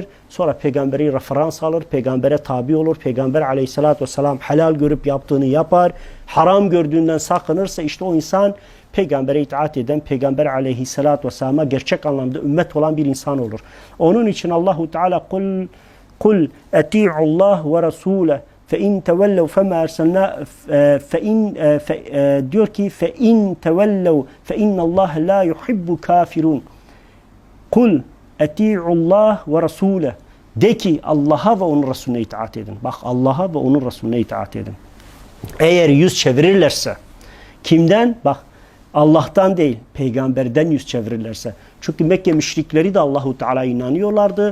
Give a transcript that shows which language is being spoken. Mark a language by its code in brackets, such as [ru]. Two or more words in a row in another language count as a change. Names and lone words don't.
[tr] Sonra peygamberi referans alır, peygambere tabi olur. Peygamber aleyhissalatü vesselam helal görüp yaptığını yapar. Haram gördüğünden sakınırsa işte o insan peygambere itaat eden, Peygamber aleyhissalatü vesselama gerçek anlamda ümmet olan bir insan olur. Onun için Allahu Teala [ar] قل أطيعوا الله والرسول فَاِنْ تَوَلَّوْا فَمَا اَرْسَلْنَا [tr] diyor ki [ar] فَاِنْ تَوَلَّوْا فَاِنَّ اللّٰهَ لَا يُحِبُّ كَافِرُونَ قل أطيعوا الله والرسول, [tr] de ki Allah'a ve onun Resulüne itaat edin. Bak, Allah'a ve onun Resulüne itaat edin. Eğer yüz çevirirlerse, kimden? Bak, Allah'tan değil, peygamberden yüz çevirirlerse. Çünkü Mekke müşrikleri de Allahu Teala inanıyorlardı.